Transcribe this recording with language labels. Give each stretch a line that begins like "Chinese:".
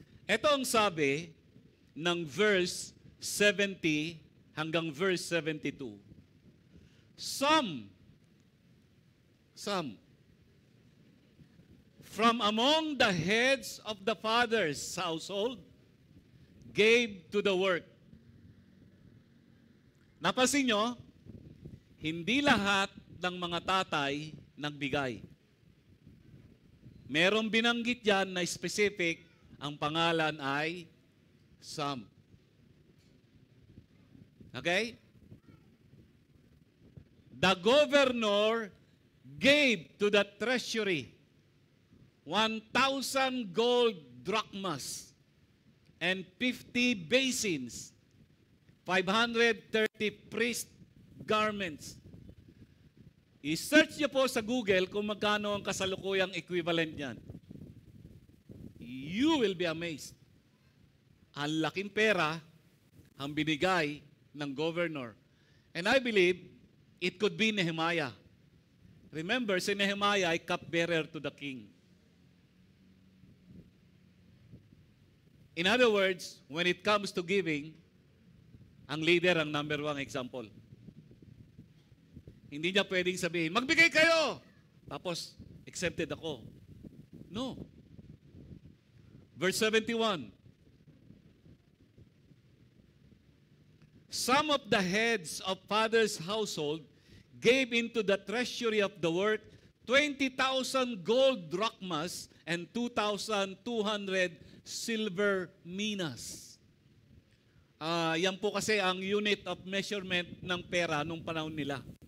Filipino: Ito ang sabi ng verse 70 hanggang verse 72.
English: Some from among the heads of the father's household gave to the work.
Filipino: Napansin nyo, hindi lahat ng mga tatay nagbigay. Merong binanggit yan na specific, ang pangalan ay some. Okay?
English: The governor gave to the treasury 1,000 gold drachmas and 50 basins, 530 priest garments.
Filipino: I-search niyo po sa Google kung magkano ang kasalukuyang equivalent niyan.
English: You will be amazed.
Filipino: Ang laking pera ang binigay ng governor.
English: And I believe it could be Nehemiah. Remember,
Filipino: si Nehemiah ay
English: cupbearer to the king. In other words, when it comes to giving,
Filipino: ang leader ang
English: number 1 example.
Filipino: Hindi niya pwedeng sabihin, magbigay kayo! Tapos, exempted ako. No. Verse 71.
English: Some of the heads of father's household gave into the treasury of the work 20,000 gold drachmas and 2,200 silver minas.
Filipino: Yan po kasi ang unit of measurement ng pera nung panahon nila.